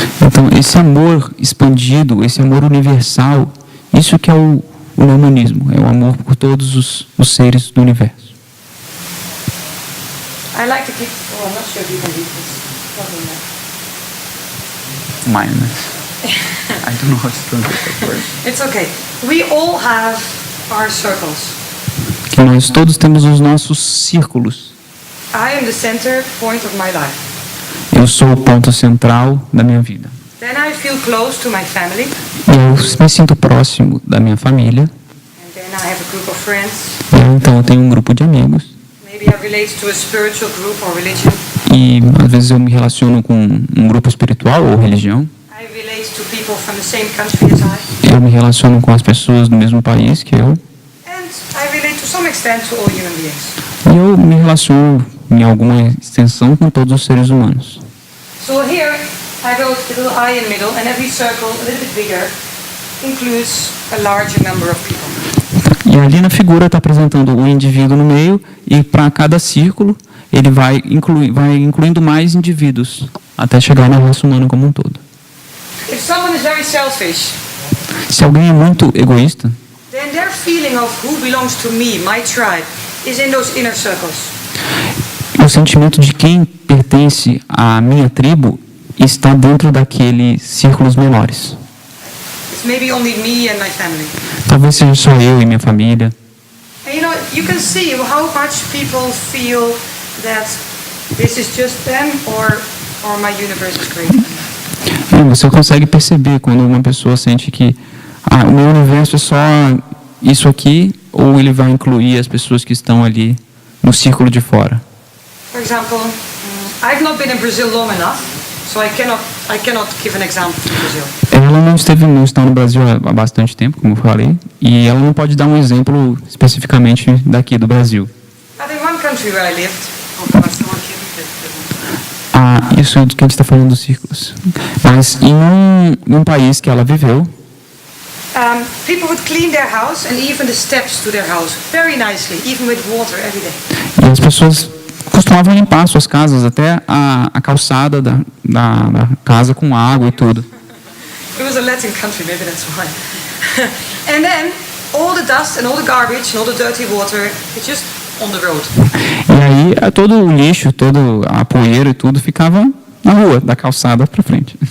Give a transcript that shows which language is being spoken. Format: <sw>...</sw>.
<pt>Então, esse amor expandido, esse amor universal, isso que é o humanismo, é o amor por todos os seres do universo.</pt> <en>I like to keep, I'm not sure if you can read this. Probably not. Mindness. I don't know how to translate that word. It's okay. We all have our circles.</en> <pt>Que nós todos temos os nossos círculos.</pt> <en>I am the center point of my life.</en> <pt>Eu sou o ponto central da minha vida.</pt> <en>Then I feel close to my family.</en> <pt>Eu me sinto próximo da minha família.</pt> <en>And then I have a group of friends.</en> <pt>Então eu tenho um grupo de amigos.</pt> <en>Maybe I relate to a spiritual group or religion.</en> <pt>E às vezes eu me relaciono com um grupo espiritual ou religião.</pt> <en>I relate to people from the same country as I.</en> <pt>Eu me relaciono com as pessoas do mesmo país que eu.</pt> <en>And I relate to some extent to all human beings.</en> <pt>E eu me relaciono em alguma extensão com todos os seres humanos.</pt> <en>So here I wrote a little I in the middle, and every circle, a little bit bigger, includes a larger number of people.</en> <pt>E ali na figura está apresentando o indivíduo no meio, e para cada círculo ele vai incluindo mais indivíduos, até chegar na raça humana como um todo.</pt> <en>If someone is very selfish,</en> <pt>Se alguém é muito egoísta,</pt> <en>then their feeling of who belongs to me, my tribe, is in those inner circles.</en> <pt>o sentimento de quem pertence à minha tribo está dentro daqueles círculos menores.</pt> <en>It's maybe only me and my family.</en> <pt>Talvez seja só eu e minha família.</pt> <en>And you can see how much people feel that this is just them or my universe is greater than them.</en> <pt>Você consegue perceber quando uma pessoa sente que o meu universo é só isso aqui, ou ele vai incluir as pessoas que estão ali no círculo de fora.</pt> <en>For example, I've not been in Brazil long enough, so I cannot give an example from Brazil.</en> <pt>Ela não está no Brasil há bastante tempo, como eu falei, e ela não pode dar um exemplo especificamente daqui do Brasil.</pt> <en>But in one country where I lived,</en> <pt>Com relação àquilo que ele perguntou. Isso do que a gente está falando dos círculos. Mas em um país que ela viveu,</pt> <en>people would clean their house and even the steps to their house very nicely, even with water every day.</en> <pt>e as pessoas costumavam limpar suas casas, até a calçada da casa com água e tudo.</pt> <en>It was a Latin country, maybe that's why. And then all the dust and all the garbage and all the dirty water, it's just on the road.</en> <pt>E aí todo o lixo, toda a poeira e tudo ficava na rua, da calçada para frente.</pt>